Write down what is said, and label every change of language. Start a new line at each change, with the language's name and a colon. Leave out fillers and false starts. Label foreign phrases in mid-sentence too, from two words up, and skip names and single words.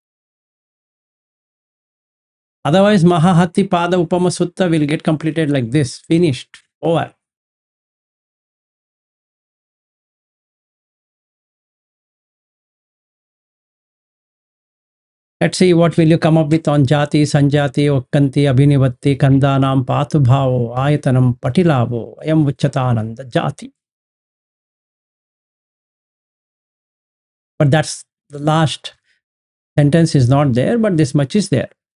English: Otherwise, Mahahati Pada Upama Sutta will get completed like this, finished, over. Let's see what will you come up with on
Pali: Jati, Sanjati, Okkanti, Abhinivatti, Kandanam, Patubhavo, Ayatanam, Patilavo, Ayam Vuchatananda, Jati.
English: But that's the last sentence is not there, but this much is there.